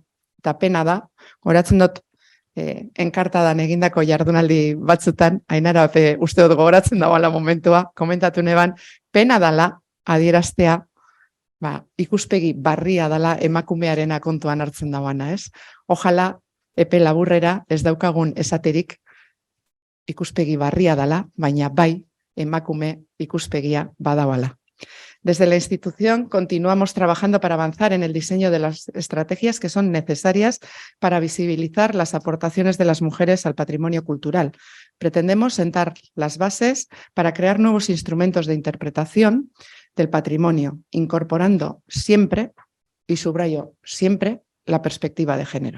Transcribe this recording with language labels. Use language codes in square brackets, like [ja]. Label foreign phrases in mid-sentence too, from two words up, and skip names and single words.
[eu] Eta pena da, goratzen dut enkartadan egindako jardunaldi batzutan, Ainara uste dut gogoratzen dagoela momentua, komentatu neban, pena dala adieraztea ikuspegi barria dala emakumearena kontuan hartzen dagoana, ez? Ojala, epe laburrera ez daukagun esaterik ikuspegi barria dala, baina bai emakume ikuspegia badabala. [es] Desde la institución continuamos trabajando para avanzar en el diseño de las estrategias que son necesarias para visibilizar las aportaciones de las mujeres al patrimonio cultural. Pretendemos sentar las bases para crear nuevos instrumentos de interpretación del patrimonio, incorporando siempre, y subrayo siempre, la perspectiva de género.